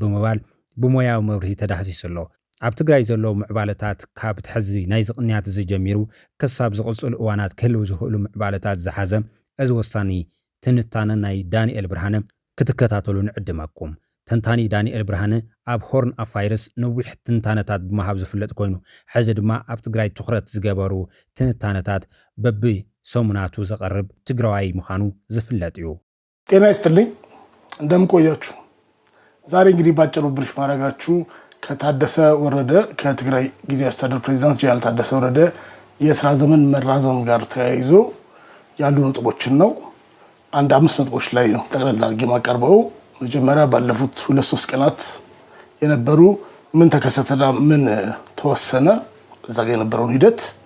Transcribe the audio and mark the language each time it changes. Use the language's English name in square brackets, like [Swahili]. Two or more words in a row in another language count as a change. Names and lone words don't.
[Tigrinya] ብምባል ብሞያዊ መብርሂ ተዳህሲሱ ኣሎ ኣብ ትግራይ ዘለዉ ምዕባለታት ካብ ትሕዚ ናይ ዝቕንያት ዝጀሚሩ ክሳብ ዝቕፅሉ እዋናት ክህልው ዝኽእሉ ምዕባለታት ዝሓዘ እዚ ወሳኒ ትንታነ ናይ ዳንኤል ብርሃነ ክትከታተሉ ንዕድመኩም ተንታኒ ዳንኤል ብርሃነ ኣብ ሆርን ኣፋይረስ ነዊሕ ትንታነታት ብምሃብ ዝፍለጥ ኮይኑ ሕዚ ድማ ኣብ ትግራይ ትኹረት ዝገበሩ ትንታነታት በቢ ሰሙናቱ ዘቐርብ ትግራዋይ ምዃኑ ዝፍለጥ እዩ [Amharic] ጤና ይስጥልኝ እንደምቆያችሁ ዛሬ እንግዲህ ባጭሩ ብሪፍ ማድረጋችሁ ከታደሰ ወረደ ከትግራይ ጊዜያዊ አስተዳደር ፕሬዝዳንት ጀነራል ታደሰ ወረደ የሥራ ዘመን መራዘም ጋር ተያይዞ ያሉ ነጥቦችን ነው አንድ 5 ነጥቦች ላይ ነው ጠቅላላ አድርጌ ማቀርበው መጀመሪያ ባለፉት 2-3 ቀናት የነበሩ ምን ተከሰተና ምን ተወሰነ እዛ ጋር የነበረውን ሂደት